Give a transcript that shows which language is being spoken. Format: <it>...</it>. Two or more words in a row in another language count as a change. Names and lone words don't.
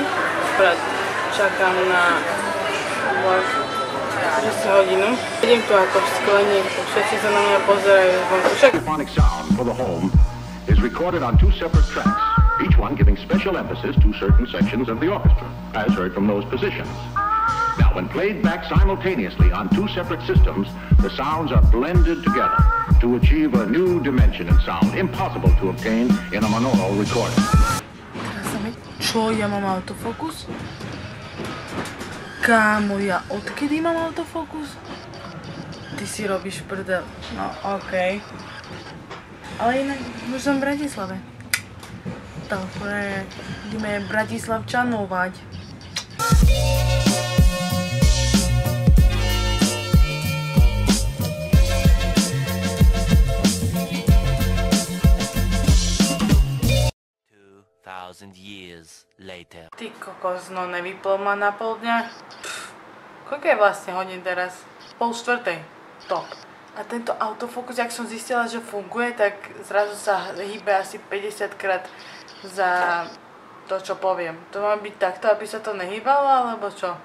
<sk>Čakám na vlak 10 hodinu. Idem tu ako v skleníku, všetci sa na mňa pozerajú zvonku.</sk> <en>Symphonic sound for the home is recorded on 2 separate tracks, each one giving special emphasis to certain sections of the orchestra, as heard from those positions. Now, when played back simultaneously on 2 separate systems, the sounds are blended together to achieve a new dimension in sound, impossible to obtain in a monaural recording.</en> <sk>Čo, ja mám autofokus? Kámo, ja odkedy mám autofokus? Ty si robíš prdel. No, okej. Ale inak, už som v Bratislave. Dobre, ideme Bratislavčanovať.</sk> <en>Years later.</en> <sk>Ty kokos, no nevyplo ma na pol dňa. Koľko je vlastne hodín teraz? 3:30. Top. A tento autofokus, jak som zistila, že funguje, tak zrazu sa hýbe asi 50 krát za to, čo poviem. To má byť takto, aby sa to nehýbalo, alebo čo?</sk>